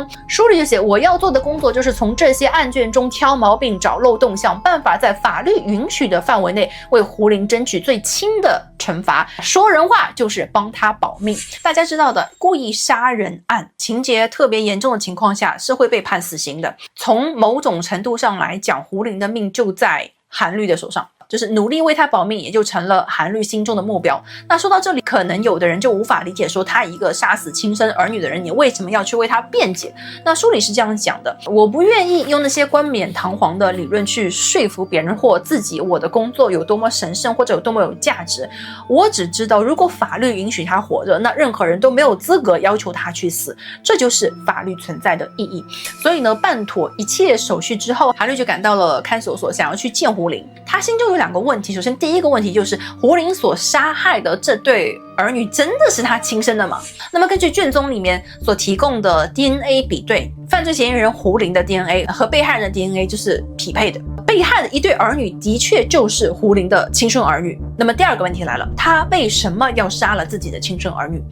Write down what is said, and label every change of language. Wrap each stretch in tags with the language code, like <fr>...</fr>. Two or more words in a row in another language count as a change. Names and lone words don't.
<zh>書裡就寫，我要做的工作就是從這些案卷中挑毛病、找漏洞，想辦法在法律允許的範圍內為胡玲爭取最輕的懲罰。說人話就是幫他保命。大家知道的，故意殺人案情節特別嚴重的情況下是會被判死刑的。從某種程度上來講，胡玲的命就在韓律的手上，就是努力為他保命，也就成了韓律心中的目標。那說到這裡，可能有的人就無法理解，說他一個殺死親生兒女的人，你為什麼要去為他辯解？那書裡是這樣講的，我不願意用那些冠冕堂皇的理論去說服別人或自己，我的工作有多麼神聖或者有多麼有價值。我只知道，如果法律允許他活着，那任何人都沒有資格要求他去死，這就是法律存在的意義。所以呢，辦妥一切手續之後，韓律就趕到了看守所，想要去見胡玲。他心中有2個問題，首先第一個問題就是胡玲所殺害的這對兒女真的是他親生的嗎？那麼根據卷宗裡面所提供的 DNA 比對，犯罪嫌疑人胡玲的 DNA 和被害人的 DNA 就是匹配的，被害的一对兒女的確就是胡玲的親生兒女。那麼第2個問題來了，他為什麼要殺了自己的親生兒女？</zh>